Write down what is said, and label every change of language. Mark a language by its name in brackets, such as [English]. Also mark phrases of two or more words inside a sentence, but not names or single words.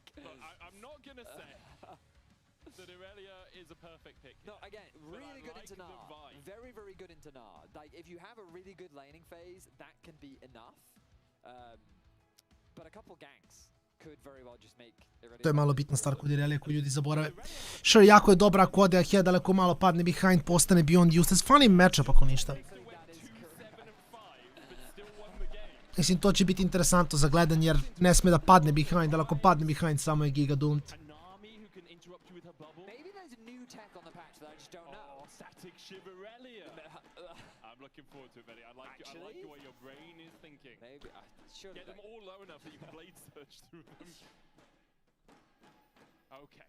[English] Look, I'm not going to say that Irelia is a perfect pick here. No, again, really good into Gnar. Very, very good into Gnar. Like, if you have a really good laning phase, that can be enough. But a couple ganks could very well just make Irelia... [Serbian] To je malo bitna stvar kod Irelia koju ljudi zaborave. Sure, jako je dobra ako ode ahead, ali ako malo padne behind, postane [English] beyond useless. Funny matchup [Serbian] ako ništa. Mislim, to će biti interesantno za gledanje jer ne sme da padne behind, ali ako padne behind, samo je [English] giga doomed. Maybe there's a new tech on the patch that I just don't know. Static Shivarelia. I'm looking forward to it, Betty. I like the way your brain is thinking. Maybe. Get them all low enough that you can blade search through them. Okay.